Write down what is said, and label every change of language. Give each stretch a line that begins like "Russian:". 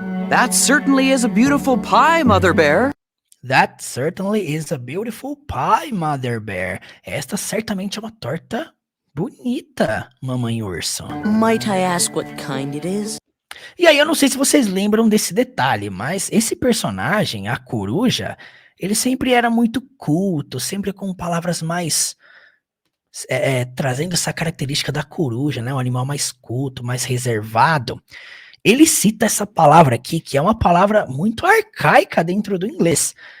English: That certainly is a beautiful pie, Mother Bear. That certainly is a beautiful pie, Mother Bear.
Portuguese: Esta certamente é uma torta bonita, Mamãe Urso.
English: Might I ask what kind it is?
Portuguese: E aí, eu não sei se vocês lembram desse detalhe, mas esse personagem, a coruja, ele sempre era muito culto, sempre com palavras mais... trazendo essa característica da coruja, né? Um animal mais culto, mais reservado. Ele cita essa palavra aqui, que é uma palavra muito arcaica dentro do inglês.